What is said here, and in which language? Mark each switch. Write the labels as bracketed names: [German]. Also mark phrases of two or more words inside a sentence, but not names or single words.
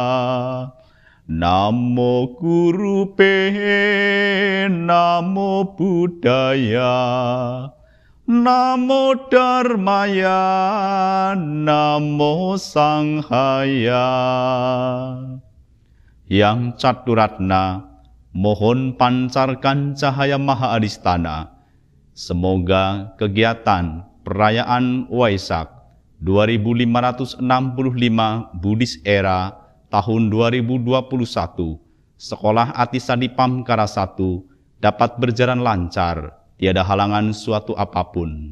[Sanskrit] Namo Guru Pe, Namo Buddhaya, Namo Dharmaya, Namo Sanghaya. [Indonesian] Yang Caturatna, mohon pancarkan cahaya [Sanskrit] Maha Adistana. [Indonesian] Semoga kegiatan perayaan Waisak 2565 Buddhis Era tahun 2021 Sekolah Adisari Pamekasan 1 dapat berjalan lancar, tiada halangan suatu apapun.